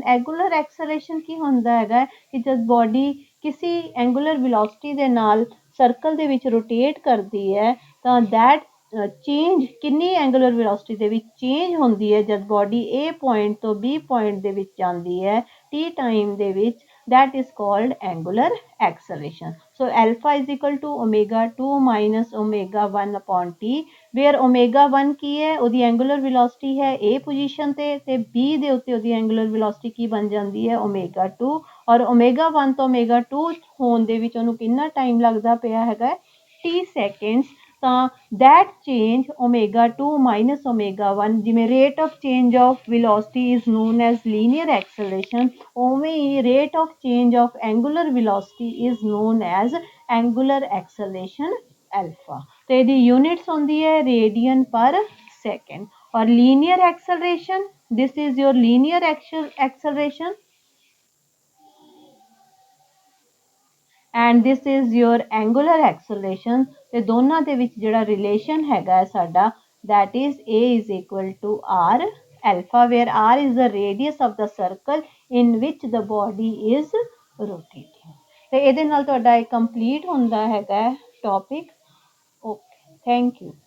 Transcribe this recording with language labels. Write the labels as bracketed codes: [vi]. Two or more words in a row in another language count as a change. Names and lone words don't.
[en] angular acceleration [pa] ਕੀ ਹੁੰਦਾ ਹੈਗਾ ਕਿ ਜਦ ਬੋਡੀ ਕਿਸੇ [en] angular velocity [pa] ਦੇ ਨਾਲ ਸਰਕਲ ਦੇ ਵਿੱਚ ਰੋਟੇਟ ਕਰਦੀ ਹੈ ਤਾਂ [en] that change [pa] ਕਿੰਨੀ [en] angular velocity [pa] ਦੇ ਵਿੱਚ ਚੇਂਜ ਹੁੰਦੀ ਹੈ ਜਦ ਬੋਡੀ A ਪੁਆਇੰਟ ਤੋਂ B ਪੁਆਇੰਟ ਦੇ ਵਿੱਚ ਜਾਂਦੀ ਹੈ t ਟਾਈਮ ਦੇ ਵਿੱਚ, [en] that is called angular acceleration. So alpha is equal to omega 2 minus omega 1 upon t, where omega 1 [pa] ਕੀ ਹੈ, ਉਹਦੀ [en] angular velocity [pa] ਹੈ A ਪੋਜੀਸ਼ਨ ਤੇ B ਦੇ ਉੱਤੇ ਉਹਦੀ [en] angular velocity [pa] ਕੀ ਬਣ ਜਾਂਦੀ ਹੈ omega 2, ਔਰ omega 1 ਤੋਂ omega 2 ਹੋਣ ਦੇ ਵਿੱਚ ਉਹਨੂੰ ਕਿੰਨਾ ਟਾਈਮ ਲੱਗਦਾ ਪਿਆ ਹੈਗਾ t seconds। [en] ਤਾਂ that change omega 2 minus omega 1, ਜਿਵੇਂ rate of change of velocity is known as linear acceleration, [pa] ਉਵੇਂ ਹੀ [en] rate of change of angular velocity is known as angular acceleration alpha। [pa] ਤੇ ਇਹਦੀ units ਹੁੰਦੀ ਹੈ [en] radian per second। ਔਰ linear acceleration, this is your linear acceleration and this is your angular acceleration। [pa] ਤੇ ਦੋਨਾਂ ਦੇ ਵਿੱਚ ਜਿਹੜਾ relation ਹੈਗਾ ਸਾਡਾ, [en] that is A is equal to R alpha, where R is the radius of the circle in which the body is rotating। [pa] ਤੇ ਇਹਦੇ ਨਾਲ ਤੁਹਾਡਾ ਇਹ complete ਹੁੰਦਾ ਹੈਗਾ topic। [en] Okay, thank you।